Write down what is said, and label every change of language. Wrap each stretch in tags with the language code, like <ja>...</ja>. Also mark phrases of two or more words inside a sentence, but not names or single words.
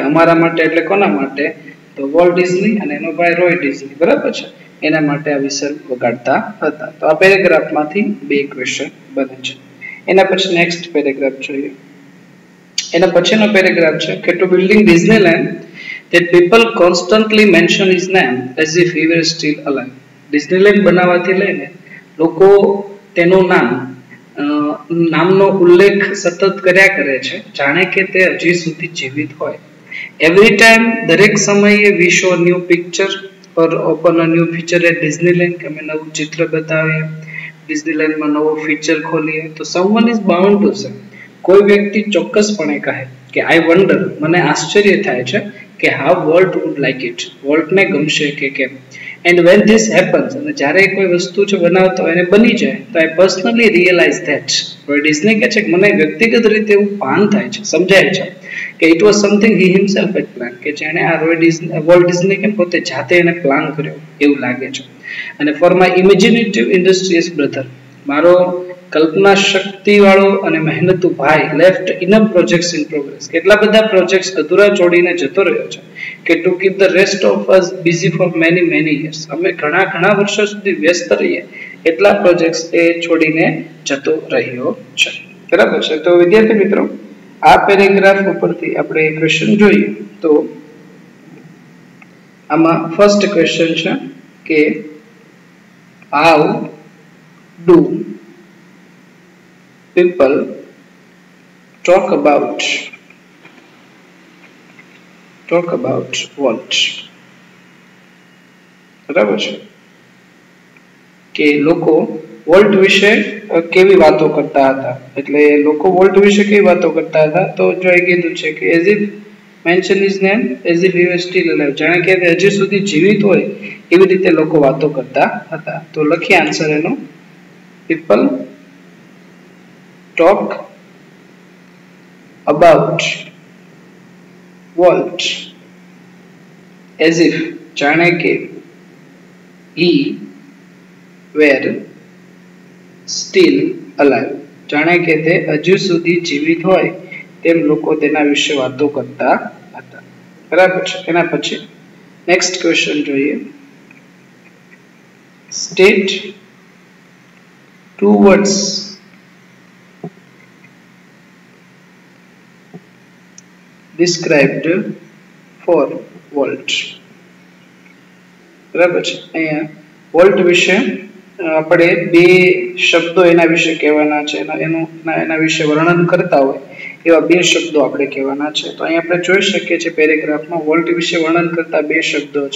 <gu>અમારા માટે એટલે કોના માટે? તો વોલ્ટ ડિઝની અને એનો ભાઈ રોય ડિઝની. બરાબર છે. એના માટે આ વિસલ વગાડતા હતા. તો આ પેરેગ્રાફમાંથી બે ક્વેશ્ચન બને છે. એના પછી નેક્સ્ટ પેરેગ્રાફ જોઈએ. એના પછીનો પેરેગ્રાફ છે કે</gu> <en>to building Disneyland that people constantly mention his name as if he were still alive.</en> <gu>ડિઝનીલેન્ડ બનાવવાથી લઈને લોકો તેનું નામનો ઉલ્લેખ સતત કર્યા કરે છે જાણે કે તે હજી સુધી જીવિત હોય.</gu> <en>every time</en> <gu>દરેક સમયે</gu> <en>we show new picture or open a new feature at Disneyland</en> <gu>કે અમે નવું ચિત્ર બતાવીએ, ડિઝનીલેન્ડમાં નવો ફીચર ખોલીએ તો</gu> <en>someone is bound to say,</en> <gu>કોઈ વ્યક્તિ ચોક્કસપણે કહે કે</gu> <en>I wonder,</en> <gu>મને આશ્ચર્ય થાય છે કે</gu> <en>how Walt would like it,</en> <gu>વોલ્ટને ગમશે કે કેમ.</gu> <en>And when this happens,</en> <gu>અને જ્યારે કોઈ વસ્તુ છે બનાવતો એને બની જાય તો</gu> <en>I personally realize that,</en> <gu>ડિઝની કહે છે કે મને વ્યક્તિગત રીતે એવું ભાન થાય છે, સમજાય છે કે</gu> <en>it was something he himself had planned,</en> <gu>કે જેણે આ વોલ્ટ ડિઝની કે પોતે જાતે એને પ્લાન કર્યો એવું લાગે છે.</gu> <en>અને for my imaginative industrious brother,</en> <gu>મારો કલ્પના શક્તિ વાળો અને મહેનતુ ભાઈ</gu> <en>left enough projects in progress,</en> <gu>કેટલા બધા પ્રોજેક્ટ્સ અધૂરા છોડીને જતો રહ્યો છે કે</gu> <en>to keep the rest of us busy for many years,</en> <gu>અમે ઘણા વર્ષો સુધી વ્યસ્ત રહીએ એટલા પ્રોજેક્ટ્સ એ છોડીને જતો રહ્યો છે. બરાબર છે. તો વિદ્યાર્થી મિત્રો આ પેરેગ્રાફ ઉપરથી આપણે ક્વેશ્ચન જોઈએ તો આમાં</gu> <en>first question</en> <gu>છે કે</gu> <en>how do people talk about Walt.</en> <gu>બરાબર છે કે લોકો વોલ્ટ વિશે કેવી વાતો કરતા હતા. એટલે લોકો વોલ્ટ વિશે કેવી વાતો કરતા હતા તો જો એ કીધું છે કે</gu> <en>as if mention his name as if he was still alive,</en> <gu>જાણે કે હજી સુધી જીવિત હોય એવી રીતે લોકો વાતો કરતા હતા. તો લખીએ આન્સર એનો.</gu> <en>people talk about Walt as if,</en> <gu>જાણે કે</gu> <en>he were still alive,</en> <gu>જાણે કે તે હજુ સુધી જીવિત હોય તેમ લોકો તેના વિશે વાતો કરતા હતા. બરાબર છે. એના પછી</gu> <en>next question</en> <gu>જોઈએ.</gu> <en>સ્ટેટ two words described for Walt.</en> <gu>બરાબર છે. અહીંયા વોલ્ટ વિશે આપણે બે શબ્દો એના વિશે કહેવાના છે, એના વિશે વર્ણન કરતા હોય એવા બે શબ્દો આપણે કહેવાના છે. તો અહીં આપણે જોઈ શકીએ છીએ પેરેગ્રાફમાં વોલ્ટ વિશે વર્ણન કરતા બે શબ્દો છે.</gu>